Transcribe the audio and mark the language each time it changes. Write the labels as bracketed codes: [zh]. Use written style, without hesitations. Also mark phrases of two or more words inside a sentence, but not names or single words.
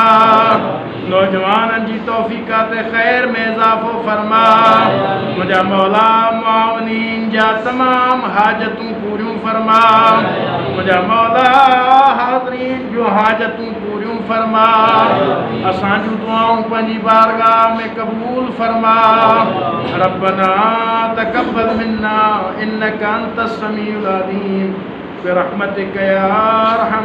[sd] नौजवाननि जी तौफ़ीक़ात ख़ैर में इज़ाफ़ो फरमा। मुंहिंजा मौला मुआवनीन जा तमाम हाजतूं पूरियूं फरमा। मुंहिंजा मौला हाज़रीन जूं हाजतूं पूरियूं फरमा। असां जूं दुआऊं पंहिंजी बारगाह में क़बूल फरमा। [ar] ربنا تقبل منا إنك أنت السميع العليم برحمتك يا